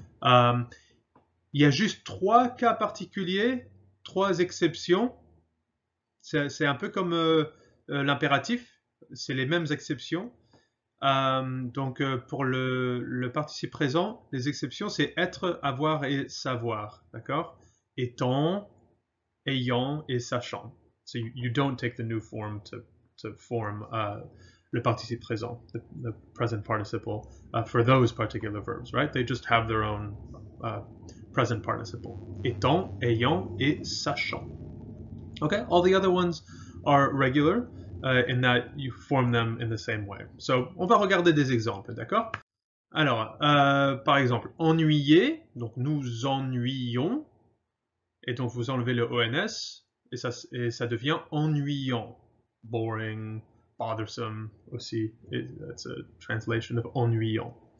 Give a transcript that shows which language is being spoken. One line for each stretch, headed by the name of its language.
French: Um, il y a juste trois cas particuliers, trois exceptions. C'est un peu comme l'impératif, c'est les mêmes exceptions. Donc pour le participe présent, les exceptions c'est être, avoir et savoir, d'accord? Étant, ayant et sachant.
English: So you don't take the new form to form le participe présent, the present participle, for those particular verbs, right? They just have their own present participle.
French: Étant, ayant et sachant.
English: Okay, all the other ones are regular in that you form them in the same way.
French: So, on va regarder des exemples, d'accord? Alors, par exemple, ennuyer, donc nous ennuyons, et donc vous enlevez le ONS, et ça devient ennuyant.
English: Boring, bothersome
French: aussi.
English: That's a translation of ennuyant.